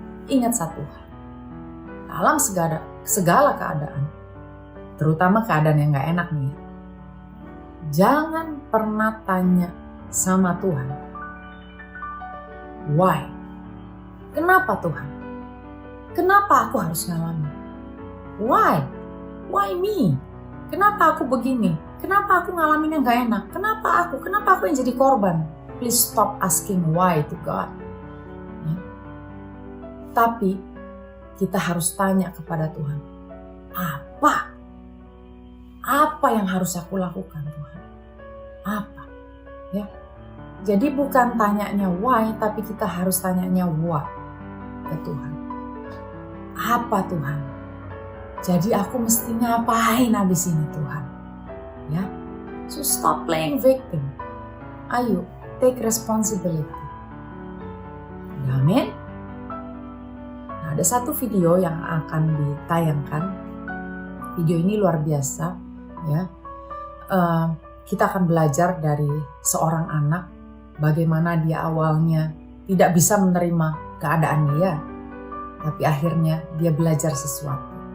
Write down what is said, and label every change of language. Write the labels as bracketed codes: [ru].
[id] Ingat satu hal, dalam segala keadaan, terutama keadaan yang gak enak nih, jangan pernah tanya sama Tuhan, why? Kenapa Tuhan? Kenapa aku harus ngalamin? [en] Why? Why me? [id] Kenapa aku begini? Kenapa aku ngalamin yang gak enak? Kenapa aku yang jadi korban? [en] Please stop asking why to God. [id] Ya. Tapi kita harus tanya kepada Tuhan, apa yang harus aku lakukan Tuhan? Apa? Ya. Jadi bukan tanyanya why, tapi kita harus tanyanya what ke Tuhan. Apa Tuhan? Jadi aku mesti ngapain habis ini Tuhan? [en] Ya. So stop playing victim. Ayo, take responsibility. [id] Amin. Nah, ada satu video yang akan ditayangkan. Video ini luar biasa, ya. Kita akan belajar dari seorang anak, bagaimana dia awalnya tidak bisa menerima keadaan dia, tapi akhirnya dia belajar sesuatu.